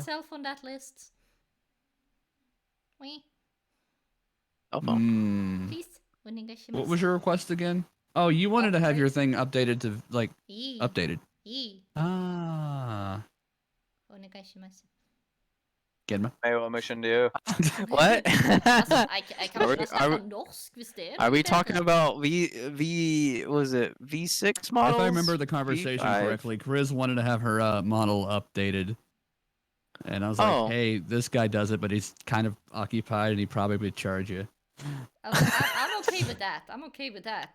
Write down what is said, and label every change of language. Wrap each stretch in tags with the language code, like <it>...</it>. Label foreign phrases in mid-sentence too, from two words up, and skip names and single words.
<en>myself on that list? Wee, Oh, well. please. What was your request again? Oh, you wanted to have your thing updated to like updated. Ah. Genma. Vad mission do you? What?</en> <no>Altså, jeg kan</no> <en>Are we-</en> <no>ikke snakke norsk hvis det</no> <en>Are we</en> <no>det.</no> <en>talking about was it V6 models? If I remember the conversation V5? correctly, Chris wanted to have her model updated. And I was like, Oh. hey, this guy does it, but he's kind of occupied and he probably would charge you. I'm okay with that. I'm okay with that.</en>